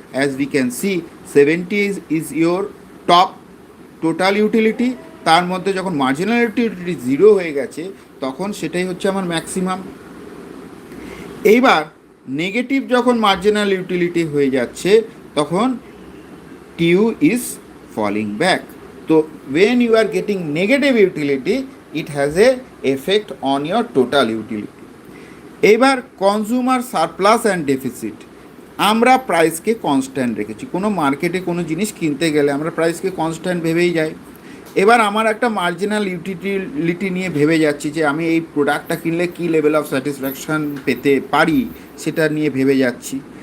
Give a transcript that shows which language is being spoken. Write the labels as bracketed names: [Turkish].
[English] As we can see 70 is your top total utility. [Bangla] তার মধ্যে যখন মার্জিনাল ইউটিলিটি জিরো হয়ে গেছে তখন সেটাই হচ্ছে আমার ম্যাক্সিমাম। এইবার নেগেটিভ যখন মার্জিনাল ইউটিলিটি হয়ে যাচ্ছে তখন [English] TU is falling back. তো when you are getting negative utility it has a effect on your total utility. [Bangla] এবার কনজিউমার সারপ্লাস অ্যান্ড ডেফিসিট, আমরা প্রাইসকে কনস্ট্যান্ট রেখেছি। কোনো মার্কেটে কোনো জিনিস কিনতে গেলে আমরা প্রাইসকে কনস্ট্যান্ট ভেবেই যাই। এবার আমার একটা মার্জিনাল ইউটিলিটি নিয়ে ভেবে যাচ্ছি যে আমি এই প্রোডাক্টটা কিনলে কী লেভেল অফ স্যাটিসফ্যাকশান পেতে পারি সেটা নিয়ে ভেবে যাচ্ছি।